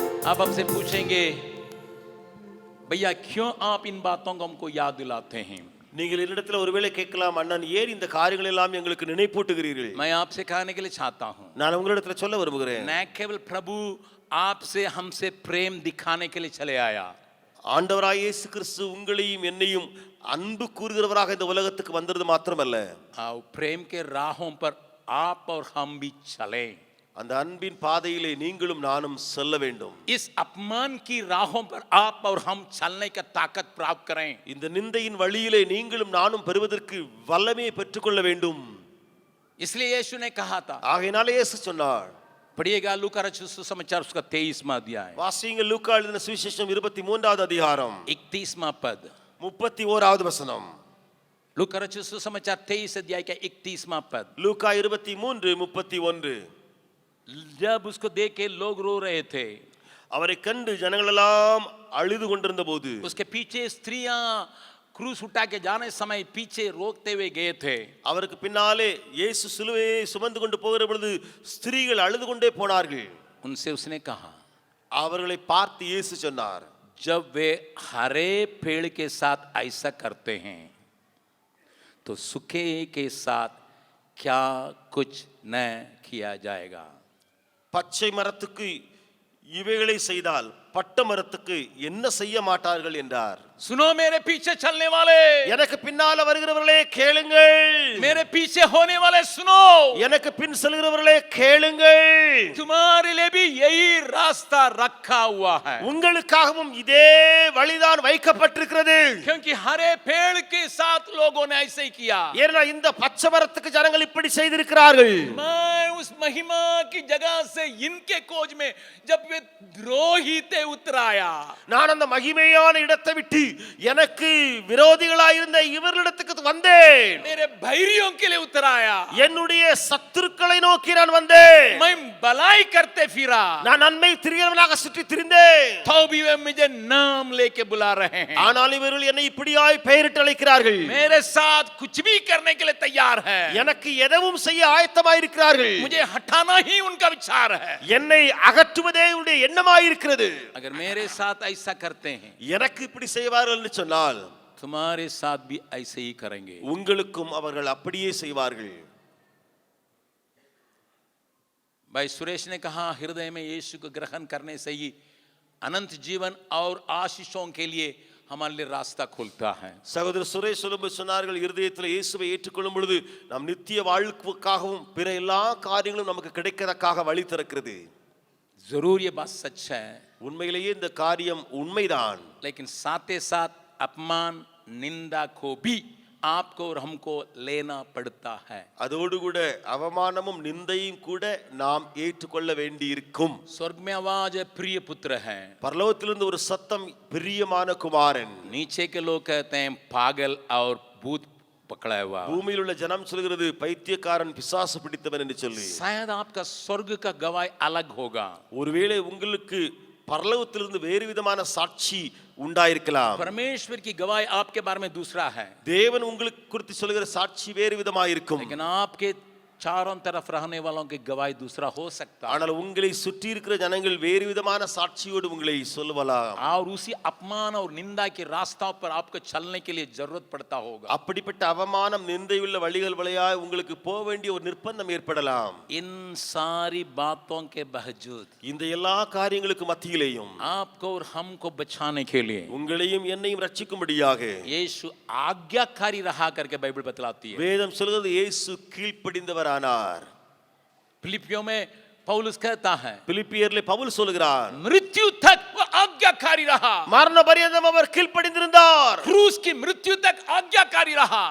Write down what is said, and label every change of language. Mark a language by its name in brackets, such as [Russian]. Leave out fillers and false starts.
[Hindi] आप हमसे पूछेंगे, भैया क्यों आप इन बातों को हमको याद दिलाते हैं? [Tamil] நீங்கள் என்னிடத்தில் ஒருவேளை கேட்கலாம், அண்ணன் ஏன் இந்த காரியங்கள் எல்லாம் எங்களுக்கு நினைப்பூட்டுகிறீர்கள்? [Hindi] मैं आपसे कहने के लिए चाहता हूं, [Tamil] நான் உங்களிடத்தில் சொல்ல விரும்புகிறேன், [Hindi] न केवल प्रभु आपसे हमसे प्रेम दिखाने के लिए चले आया, [Tamil] ஆண்டவராய் இயேசு கிறிஸ்து உங்களையும் என்னையும் அன்பு கூறுகிறவராக இந்த உலகத்துக்கு வந்தது மாத்திரமல்ல, [Hindi] प्रेम के राहों पर आप और हम भी चले, [Tamil] அந்த அன்பின் பாதையிலே நீங்களும் நானும் செல்ல வேண்டும். [Hindi] इस अपमान की राहों पर आप और हम चलने का ताकत प्राप्त करें। [Tamil] இந்த நிந்தையின் வழியிலே நீங்களும் நானும் பெறுவதற்கு வல்லமையை பெற்றுக்கொள்ள வேண்டும். [Hindi] इसलिए यीशु ने कहा था, [Tamil] ஆகையினாலே இயேசு சொன்னார், [Hindi] पढ़िएगा लूका रचित सुसमाचार उसका 23वां अध्याय, [Tamil] வாசியுங்கள் லூக்கா எழுதின சுவிசேஷம் 23வது அதிகாரம் [Hindi] 31वां पद, [Tamil] 31வது வசனம். [Hindi] लूका रचित सुसमाचार 23 अध्याय का 31वां पद। [Tamil] லூக்கா 23:31. [Hindi] जब उसको देख के लोग रो रहे थे, [Tamil] அவரை கண்டு ஜனங்கள் எல்லாம் அழுது கொண்டிருந்த போது, [Hindi] उसके पीछे स्त्रियां क्रूस उठा के जाने समय पीछे रोकते हुए गए थे, [Tamil] அவருக்கு பின்னாலே இயேசு சிலுவையை சுமந்து கொண்டு போகிற பொழுது ஸ்திரீகள் அழுது கொண்டே போனார்கள். [Hindi] उनसे उसने कहा, [Tamil] அவர்களை பார்த்து இயேசு சொன்னார், [Hindi] जब वे हरे पेड़ के साथ ऐसा करते हैं तो सूखे के साथ क्या कुछ न किया जाएगा? [Tamil] பச்சை மரத்துக்கு இவைகளை செய்தால் பட்ட மரத்துக்கு என்ன செய்ய மாட்டார்கள் என்றார். [Hindi] सुनो मेरे पीछे चलने वाले, [Tamil] எனக்கு பின்னால வருகிறவர்களே கேளுங்கள், [Hindi] मेरे पीछे होने वाले सुनो, [Tamil] எனக்கு பின் செல்கிறவர்களே கேளுங்கள், [Hindi] तुम्हारे लिए भी यही रास्ता रखा हुआ है, [Tamil] உங்களுக்காகவும் இதே வழிதான் வைக்கப்பட்டிருக்கிறது. [Hindi] क्योंकि हरे पेड़ के साथ लोगों ने ऐसे ही किया. [Tamil] ஏன்னா இந்த பச்சை மரத்துக்கு ஜனங்கள் இப்படி செய்திருக்கிறார்கள். [Hindi] मैं उस महिमा की जगह से इनके खोज में जब वे द्रोही थे उतर आया. [Tamil] நான் அந்த மகிமையான இடத்தை விட்டு எனக்கு விரோதிகளாய் இருந்த இவர்களிடத்துக்கு வந்தேன். [Hindi] मेरे बैरियों के लिए उतर आया. [Tamil] என்னுடைய சத்துருக்களை நோக்கி நான் வந்தேன். [Hindi] मैं भलाई करते फिरा, [Tamil] நான் நன்மை திரியவனாக சுற்றி திரிந்தேன். [Hindi] तो भी वे मुझे नाम लेके बुला रहे हैं. [Tamil] ஆனால் இவர்கள் என்னை இப்படியாய் பெயரிட்டு அழைக்கிறார்கள். [Hindi] मेरे साथ कुछ भी करने के लिए तैयार है. [Tamil] எனக்கு எதுவும் செய்ய ஆயத்தமாய் இருக்கிறார்கள். [Hindi] मुझे हटाना ही उनका विचार है. [Tamil] என்னை அகற்றுவதே உடைய எண்ணமாய் இருக்கிறது. [Hindi] अगर मेरे साथ ऐसा करते हैं, [Tamil] எனக்கு இப்படி செய்வார்கள் என்று சொன்னால் [Hindi] तुम्हारे साथ भी ऐसे ही करेंगे. [Tamil] உங்களுக்கும் அவர்கள் அப்படியே செய்வார்கள். [Hindi] भाई सुरेश ने कहा, हृदय में यीशु को ग्रहण करने से ही अनंत जीवन और आशीषों के लिए हमारे लिए रास्ता खुलता है. [Tamil] சகோதரர் சுரேஷ் சொல்லும்போது சொன்னார்கள், இருதயத்தில் இயேசுவை ஏற்றுக்கொள்ளும் பொழுது நாம் நித்திய வாழ்வுக்காகவும் பிற எல்லா காரியங்களும் நமக்கு கிடைக்கிறதுக்காக வழி திறக்கிறது. [Hindi] जरूर ये बात सच है, [Tamil] உண்மையிலேயே இந்த காரியம் உண்மைதான். [Hindi] लेकिन साथ ही साथ अपमान निंदा को भी आपको और हमको लेना पड़ता है. [Tamil] அதோடு கூட அவமானமும் நிந்தையும் கூட நாம் ஏற்றுக்கொள்ள வேண்டியிருக்கும். [Hindi] स्वर्ग में आवाज है, प्रिय पुत्र है. [Tamil] பரலோகத்திலிருந்து ஒரு சத்தம், பிரியமான குமாரன். [Hindi] नीचे के लोग कहते हैं पागल और भूत पकड़ा हुआ. [Tamil] பூமியில் உள்ள ஜனம் சொல்கிறது பைத்தியக்காரன், பிசாசு பிடித்தவன் என்று சொல்லி. [Hindi] शायद आपका स्वर्ग का गवाह अलग होगा. [Tamil] ஒருவேளை உங்களுக்கு பரலோகத்திலிருந்து வேறு விதமான சாட்சி உண்டாயிருக்கலாம். [Hindi] परमेश्वर की गवाही आपके बारे में दूसरा है, [Tamil] தேவன் உங்களுக்கு குறித்து சொல்கிற சாட்சி வேறு விதமாயிருக்கும். [Hindi] लेकिन आपके चारों तरफ रहने वालों की गवाही दूसरा हो सकता है. [Tamil] ஆனால் உங்களை சுற்றி இருக்கிற ஜனங்கள் வேறு விதமான சாட்சியோடு உங்களை சொல்லலாம். [Hindi] और उसी अपमान और निंदा के रास्ता पर आपको चलने के लिए जरूरत पड़ता होगा. [Tamil] அப்படிப்பட்ட அவமானம் நிந்தையுள்ள வழிகள் வழியாய் உங்களுக்கு போக வேண்டிய ஒரு நிர்பந்தம் ஏற்படலாம். [Hindi] इन सारी बातों के बावजूद [Tamil] இந்த எல்லா காரியங்களுக்கு மத்தியிலேயும் [Hindi] आपको और हमको बचाने के लिए [Tamil] உங்களையும் என்னையும் ரட்சிக்கும்படியாக [Hindi] यीशु आज्ञाकारी रहा करके बाइबल बतलाती है. [Tamil] வேதம் சொல்கிறது இயேசு கீழ்ப்படிந்தவரானார். [Hindi] फिलिपियों में पौलुस कहता है, [Tamil] பிலிப்பியர்ல பவுல் சொல்கிறார், [Hindi] मृत्यु तक वो आज्ञाकारी रहा. [Tamil] மரண பரியந்தம் அவர் கீழ்ப்படிந்திருந்தார். [Hindi] क्रूस की मृत्यु तक आज्ञाकारी रहा.